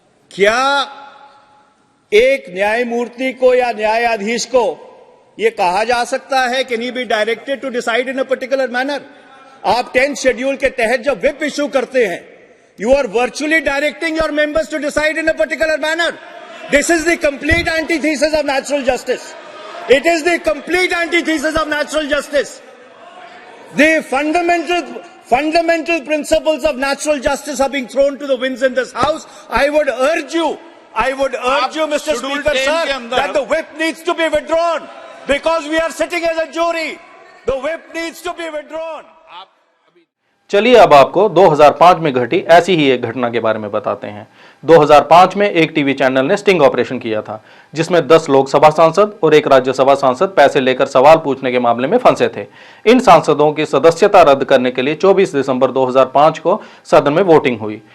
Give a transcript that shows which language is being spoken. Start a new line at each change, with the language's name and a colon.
Hindi: क्या एक न्यायमूर्ति को या न्यायाधीश को यह कहा जा सकता है
English: Can he be directed to decide in a particular manner?
Hindi: आप 10th शेड्यूल के तहत जब व्हिप इश्यू करते हैं,
English: You are virtually directing your members to decide in a particular manner. This is the complete antithesis of natural justice. It is the complete antithesis of natural justice. The fundamental principles of natural justice are being thrown to the winds in this house. I would urge you, Mr. Schedule Speaker, 10 sir,
Hindi: के अंदर-
English: that the whip needs to be withdrawn because we are sitting as a jury. The whip needs to be withdrawn.
Hindi: चलिए अब आपको 2005 में घटी ऐसी ही एक घटना के बारे में बताते हैं। 2005 में एक टीवी चैनल ने स्टिंग ऑपरेशन किया था, जिसमें 10 लोकसभा सांसद और एक राज्यसभा सांसद पैसे लेकर सवाल पूछने के मामले में फंसे थे। इन सांसदों की सदस्यता रद्द करने के लिए 24 दिसंबर 2005 को सदन में वोटिंग हुई।